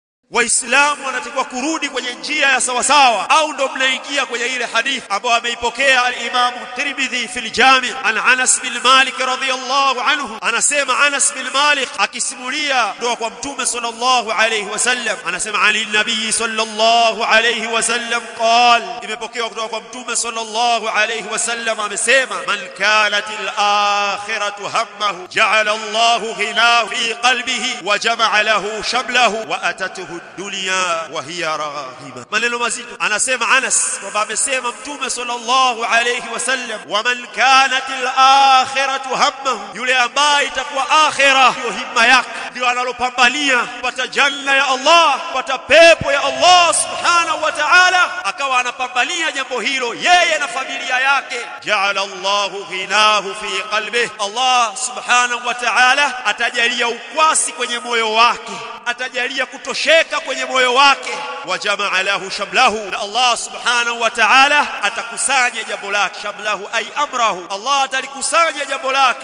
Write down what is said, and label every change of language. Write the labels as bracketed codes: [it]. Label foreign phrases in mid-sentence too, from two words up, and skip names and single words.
[sw] Waislamu wanatakiwa kurudi kwenye njia ya sawa sawa, au ndo mnaingia kwenye ile hadithi ambayo ameipokea [ar] الإمام الترمذي في الجامع عن أنس بن مالك رضي الله عنه. [sw] Anasema Anas bin Malik akisimulia kutoka kwa Mtume [ar] صلى الله عليه وسلم, [sw] anasema ali nabii [ar] صلى الله عليه وسلم قال, [sw] imepokewa kutoka kwa Mtume [ar] صلى الله عليه وسلم [sw] amesema, [ar] من كانت الآخرة همه جعل الله غناه في قلبه وجمع له شمله وأتته الدنيا وهي راغمة. [sw] Maneno mazito anasema Anas kwamba amesema Mtume [ar] صلى الله عليه وسلم, ومن كانت الآخرة همه, [sw] yule ambaye itakuwa akhirah ndio himma yake, ndio analopambania kupata janna ya Allah, kupata pepo ya Allah [ar] سبحانه وتعالى, [sw] akawa anapambania jambo hilo yeye na familia yake, [ar] جعل الله غناه في قلبه, [sw] Allah [ar] سبحانه وتعالى [sw] atajalia ukwasi kwenye moyo wake, atajalia kutosheka kwenye moyo wake, [ar] وجمع له شمله, [sw] na Allah [ar] سبحانه وتعالى [sw] atakusanya jambo lake, [ar] شمله أي أمره, [sw] Allah atalikusanya jambo lake.